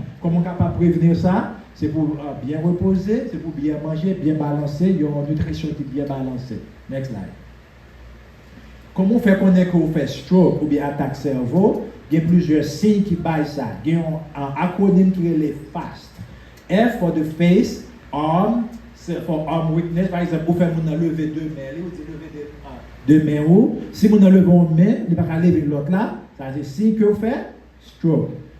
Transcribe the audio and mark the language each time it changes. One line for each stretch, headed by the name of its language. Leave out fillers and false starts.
French: Comment on est capable de prévenir ça? C'est pour bien reposer, c'est pour bien manger, bien balancer, il y a une nutrition qui est bien balancée.
English: Next slide.
French: Comment on fait connaître qu'on fait stroke ou bien attaque cerveau? Il y a plusieurs signes qui baillent ça. Il y a un acronyme qui est les FAST.
English: F for the face, arm, for arm weakness.
French: Par exemple, vous faites lever deux mains, vous dites lever deux mains où. Si vous levez une main, vous ne pouvez pas lever l'autre là. Ça veut dire signe que vous faites stroke.